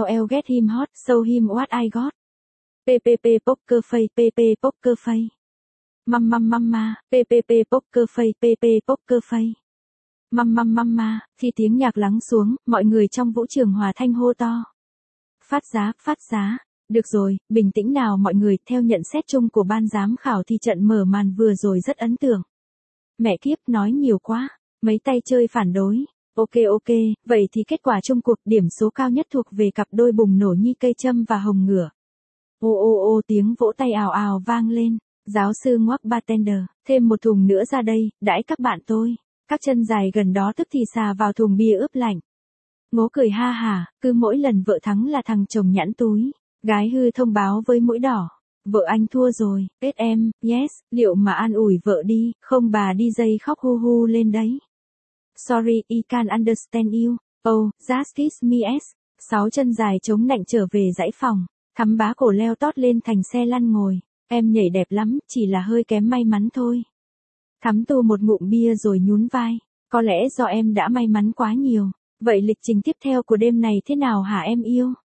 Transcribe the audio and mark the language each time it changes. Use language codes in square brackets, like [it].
[en] Get him hot, show him what I got. PPP poker face, PPP poker face. Mum mum mum ma, PPP poker face, PPP poker face. Mum mum mum ma, [vi] khi tiếng nhạc lắng xuống, mọi người trong vũ trường hòa thanh hô to. Phát giá, được rồi, bình tĩnh nào mọi người, theo nhận xét chung của ban giám khảo thì trận mở màn vừa rồi rất ấn tượng. Mẹ kiếp, nói nhiều quá. Mấy tay chơi phản đối. Ok, vậy thì kết quả chung cuộc điểm số cao nhất thuộc về cặp đôi Bùng Nổ Nhi Cây Châm và Hồng Ngựa. Ô, tiếng vỗ tay ào ào vang lên. Giáo sư ngoắc bartender, thêm một thùng nữa ra đây, đãi các bạn tôi. Các chân dài gần đó tức thì xà vào thùng bia ướp lạnh. Ngố cười ha hà, cứ mỗi lần vợ thắng là thằng chồng nhãn túi. Gái hư thông báo với mũi đỏ. Vợ anh thua rồi, hết em, yes, liệu mà an ủi vợ đi, không bà đi dây khóc hu hu lên đấy. [en] Sorry, I can't understand you. Just kiss me as. [vi] Sáu chân dài chống nạnh trở về dãy phòng. Thắm bá cổ leo tót lên thành xe lăn ngồi. Em nhảy đẹp lắm, chỉ là hơi kém may mắn thôi. Thắm tu một ngụm bia rồi nhún vai. Có lẽ do em đã may mắn quá nhiều. Vậy lịch trình tiếp theo của đêm này thế nào hả em yêu?